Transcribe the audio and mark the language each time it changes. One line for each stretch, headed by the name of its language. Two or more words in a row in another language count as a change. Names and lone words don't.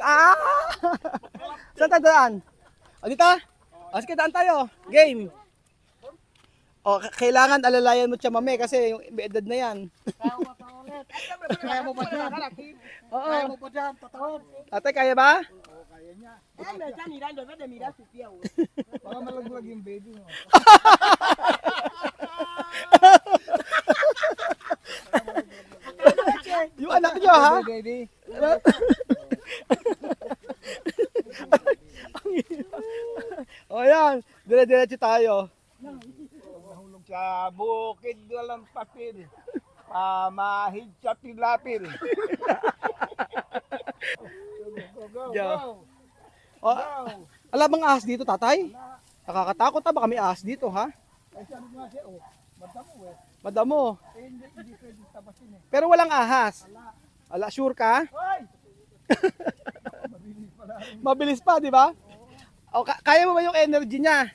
Filipino: Saan tayo dadaan? O, dito? O, sige, daan tayo. Game. O, kailangan alalayan mo siya mami kasi yung edad na yan. Kaya mo ba dyan? Oo. Kaya mo ba dyan? Tatawag. Ate, kaya ba? Oo, kaya niya.
Spanish: Me está mirando, no te miras tu pie, güey.
Filipino: Baka malaglag yung baby mo. Yung anak niyo ha? Baby. O yan, dire-diretso tayo. Nahulog sa bukid walang papel. Pamahid sa pilapil.
English: Go, go, go, Yeah. go.
Filipino: O, ala bang ahas dito, tatay? Nakakatakot ha, baka may ahas dito, ha? Ay, sabi ko nga siya, oh, madamo eh. Madamo. Eh, hindi pwede tapasin eh. Pero walang ahas. Ala, sure ka? Hoy! Mabilis pala rin. Mabilis pa, di ba? O, kaya mo ba yung energy niya?